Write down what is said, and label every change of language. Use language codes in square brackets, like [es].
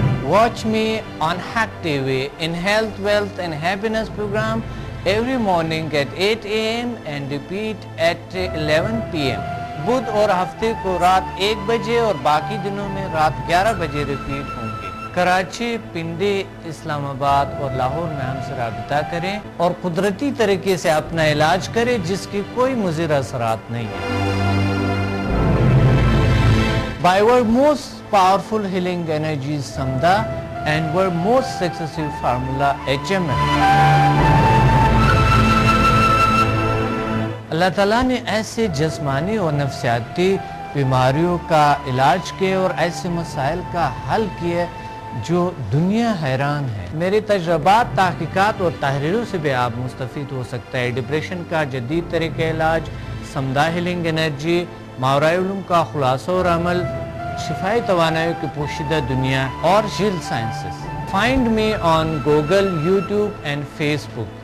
[en] Watch me on Hack TV in Health, Wealth and Happiness program every morning at 8 a.m. and repeat at 11 p.m. [ur] بدھ اور ہفتے کو رات 1 بجے اور باقی دنوں میں رات 11 بجے ریپیٹ ہوں گے. کراچی, پنڈی, اسلام آباد اور لاہور میں ہم سے رابطہ کریں اور قدرتی طریقے سے اپنا علاج کریں جس کی کوئی مضر اثرات نہیں ہے. [en] By our most powerful healing energies Samda and our most successful formula HMM. [ur] اللہ تعالیٰ نے ایسے جسمانی اور نفسیاتی بیماریوں کا علاج کیے اور ایسے مسائل کا حل کیے جو دنیا حیران ہے۔ میری تجربات، تحقیقات اور تحریروں سے بھی آپ مستفید ہو سکتے ہیں۔ ڈپریشن کا جدید طریقہ علاج، سمدھا ہیلنگ انرجی، ماورائے علوم کا خلاصہ اور عمل، شفائی توانائی کی پوشیدہ دنیا اور jail sciences. [en] Find me on Google, YouTube and Facebook.